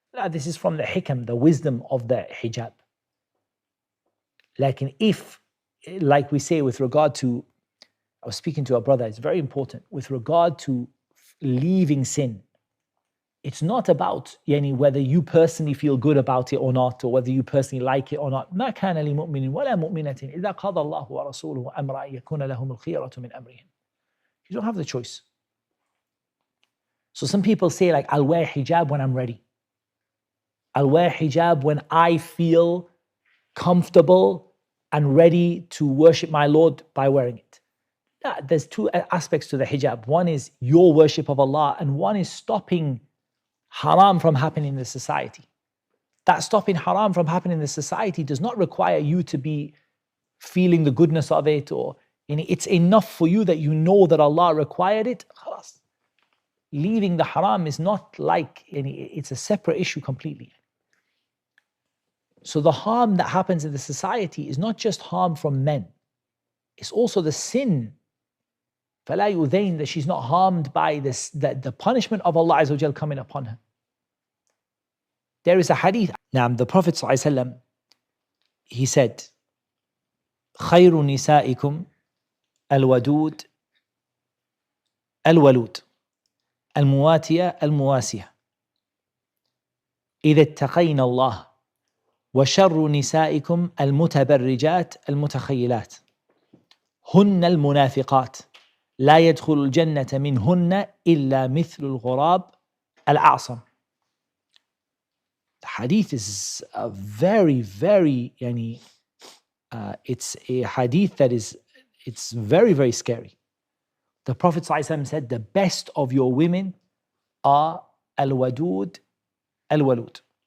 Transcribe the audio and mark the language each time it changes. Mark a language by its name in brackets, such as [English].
[English] This is from the hikam, the wisdom of the hijab. Like we say with regard to, I was speaking to a brother, it's very important, with regard to leaving sin. It's not about whether you personally feel good about it or not, or whether you personally like it or not. [Arabic] ما كان لمؤمن ولا مؤمنة إذا قضى الله ورسوله أمرا أن يكون لهم الخيرة من أمرهم. [English] You don't have the choice. So some people say, like, I'll wear hijab when I'm ready. I'll wear hijab when I feel comfortable and ready to worship my Lord by wearing it. Yeah, there's two aspects to the hijab. One is your worship of Allah, and one is stopping haram from happening in the society. That stopping haram from happening in the society does not require you to be feeling the goodness of it, or it's enough for you that you know that Allah required it. Khalas. Leaving the haram is not like it's a separate issue completely. So the harm that happens in the society is not just harm from men. It's also the sin. [Arabic] فَلَا يُذَيْنَ, [English] that she's not harmed by this, that the punishment of Allah Azza wa Jal coming upon her. There is a hadith. Now, the Prophet ﷺ, he said, [Arabic] خَيْرُ نِسَائِكُمْ الْوَدُودُ الْوَلُودُ الْمُوَاتِيَةُ الْمُوَاسِيَةُ إِذَا اتَّقَيْنَ اللَّهَ وشر نسائكم المتبرجات المتخيلات هن المنافقات لا يدخل الجنة منهن إلا مثل الغراب الأعصم. [English] The hadith is a very, very, it's a hadith that it's very, very scary. The Prophet ﷺ said, the best of your women are al-wadud al-walud.